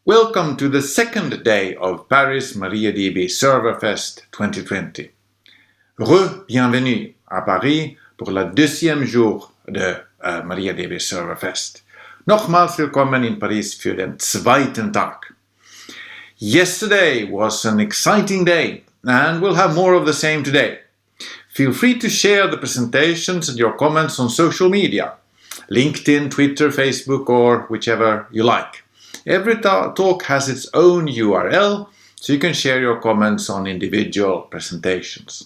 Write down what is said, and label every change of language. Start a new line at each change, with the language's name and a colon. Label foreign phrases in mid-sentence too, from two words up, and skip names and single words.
English: Welcome to the second day of Paris MariaDB Server Fest 2020.
French: Bienvenue à Paris pour le deuxième jour de MariaDB Server Fest.
German: Nochmals willkommen in Paris für den zweiten Tag.
English: Yesterday was an exciting day and we'll have more of the same today. Feel free to share the presentations and your comments on social media, LinkedIn, Twitter, Facebook, or whichever you like. Every talk has its own URL, so you can share your comments on individual presentations.